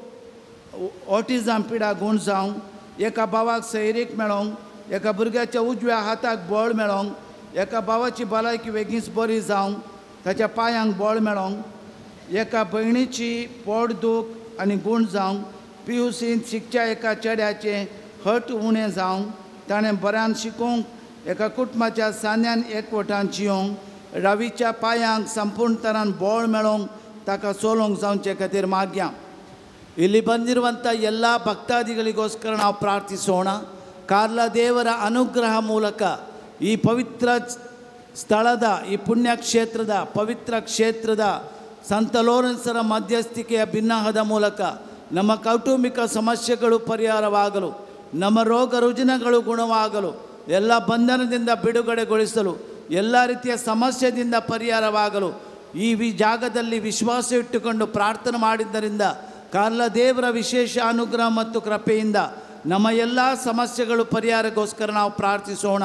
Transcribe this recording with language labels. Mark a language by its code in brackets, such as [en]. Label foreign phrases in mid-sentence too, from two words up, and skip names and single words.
[kok] ऑटिझम पिडा गूण जावंक, एका भावाक सैरीक मेळोंक, एका भुरग्याच्या उजव्या हाताक बळ मेळोंक, एका भावाची भलायकी बेगीच बरी जावंक, ताच्या पांयांक बळ मेळोंक, एका भयणीची पोट दूख आनी गूण जावंक, PUCंत शिकच्या एका चेड्याचें हट उणें जावंक, ताणें बऱ्यान शिकूंक, एका कुटुंबाच्या सान्यान एकवटान जियोंक, रवीच्या पांयांक संपूर्ण तरान बळ मेळोंक ताका सोलोंक जावचे खातीर मागया. [kn] ಇಲ್ಲಿ ಬಂದಿರುವಂಥ ಎಲ್ಲ ಭಕ್ತಾದಿಗಳಿಗೋಸ್ಕರ ನಾವು ಪ್ರಾರ್ಥಿಸೋಣ. ಕಾರ್ಲ ದೇವರ ಅನುಗ್ರಹ ಮೂಲಕ ಈ ಪವಿತ್ರ ಸ್ಥಳದ ಈ ಪುಣ್ಯಕ್ಷೇತ್ರದ ಪವಿತ್ರ ಕ್ಷೇತ್ರದ ಸಂತ ಲೋರೆನ್ಸರ ಮಧ್ಯಸ್ಥಿಕೆಯ ಬಿನ್ನಹದ ಮೂಲಕ ನಮ್ಮ ಕೌಟುಂಬಿಕ ಸಮಸ್ಯೆಗಳು ಪರಿಹಾರವಾಗಲು, ನಮ್ಮ ರೋಗ ರುಜಿನಗಳು ಗುಣವಾಗಲು, ಎಲ್ಲ ಬಂಧನದಿಂದ ಬಿಡುಗಡೆಗೊಳಿಸಲು, ಎಲ್ಲ ರೀತಿಯ ಸಮಸ್ಯೆಯಿಂದ ಪರಿಹಾರವಾಗಲು ಈ ಜಾಗದಲ್ಲಿ ವಿಶ್ವಾಸ ಇಟ್ಟುಕೊಂಡು ಪ್ರಾರ್ಥನೆ ಮಾಡಿದ್ದರಿಂದ ಕಾರ್ಲ ದೇವರ ವಿಶೇಷ ಅನುಗ್ರಹ ಮತ್ತು ಕೃಪೆಯಿಂದ ನಮ್ಮ ಎಲ್ಲ ಸಮಸ್ಯೆಗಳು ಪರಿಹಾರಕ್ಕೋಸ್ಕರ ನಾವು ಪ್ರಾರ್ಥಿಸೋಣ.